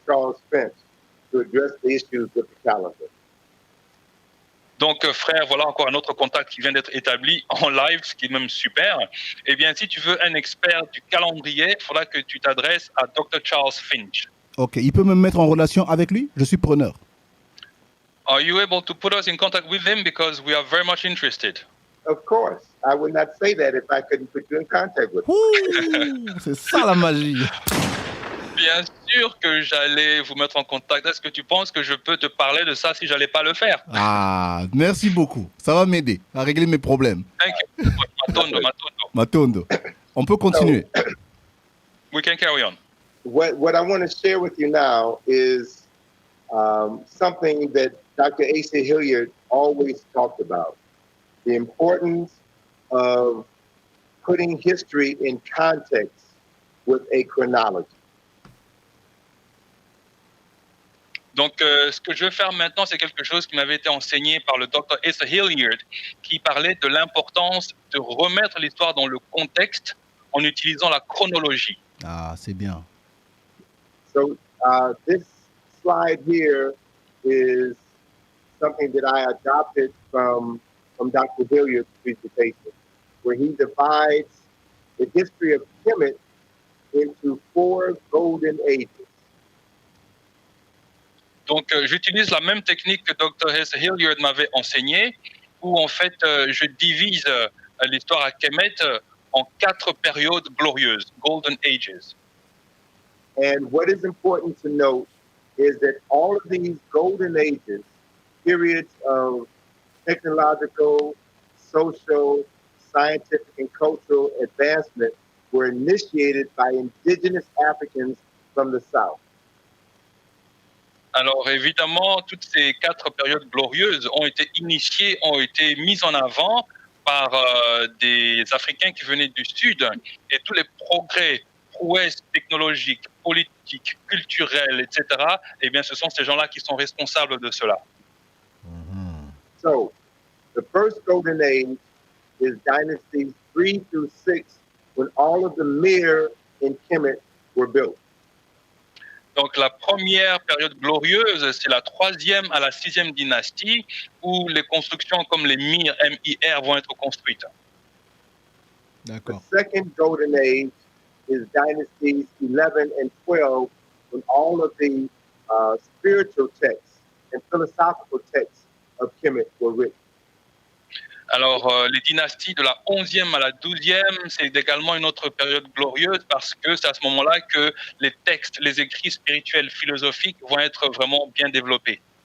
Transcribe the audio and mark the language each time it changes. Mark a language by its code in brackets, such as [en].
[en] Charles Finch to address the issues with the calendar. [fr] Donc, frère, voilà encore un autre contact qui vient d'être établi en live, ce qui est même super. Eh bien, si tu veux un expert du calendrier, il faudra que tu t'adresses à Dr. Charles Finch. Ok, il peut me mettre en relation avec lui? Je suis preneur. [en] Are you able to put us in contact with him because we are very much interested? Of course. I would not say that if I couldn't put you in contact with him. [fr] Ouh, c'est ça la magie. Bien sûr que j'allais vous mettre en contact. Est-ce que tu penses que je peux te parler de ça si j'allais pas le faire? Ah, merci beaucoup. Ça va m'aider à régler mes problèmes. [en] Thank you. Matondo. [fr] Matondo. On peut continuer. [en] We can carry on. What I want to share with you now is something that Dr. Asa Hilliard always talked about, the importance of putting history in context with a chronology. [fr] Donc, ce que je vais faire maintenant, c'est quelque chose qui m'avait été enseigné par le Dr. Asa Hilliard, qui parlait de l'importance de remettre l'histoire dans le contexte en utilisant la chronologie. Ah, c'est bien. [en] So this slide here is something that I adopted from Dr. Hilliard's presentation, where he divides the history of Kemet into 4 golden ages. [fr] Donc, j'utilise la même technique que Dr. Asa Hilliard m'avait enseignée, où en fait, je divise l'histoire à Kemet en 4 périodes glorieuses, Golden Ages. [en] And what is important to note is that all of these golden ages, periods of technological, social, scientific, and cultural advancement, were initiated by indigenous Africans from the South. [fr] Alors évidemment, toutes ces 4 périodes glorieuses ont été initiées, ont été mises en avant par des Africains qui venaient du Sud, et tous les progrès, prouesses technologiques, politiques, culturelles, etc., eh bien ce sont ces gens-là qui sont responsables de cela. [en] So, the first golden age is dynasties 3 through 6, when all of the Mir in Kemet were built. [fr] Donc la première période glorieuse, c'est la 3e à la 6e dynastie, où les constructions comme les Mir, M-I-R, vont être construites. D'accord. [en] The second golden age is dynasties 11 and 12, when all of the spiritual texts and philosophical texts of Kemet were written. [fr] Alors, les dynasties de la 11e à la 12e, c'est également une autre période glorieuse parce que c'est à ce moment-là que les textes, les écrits spirituels, philosophiques vont être vraiment bien développés.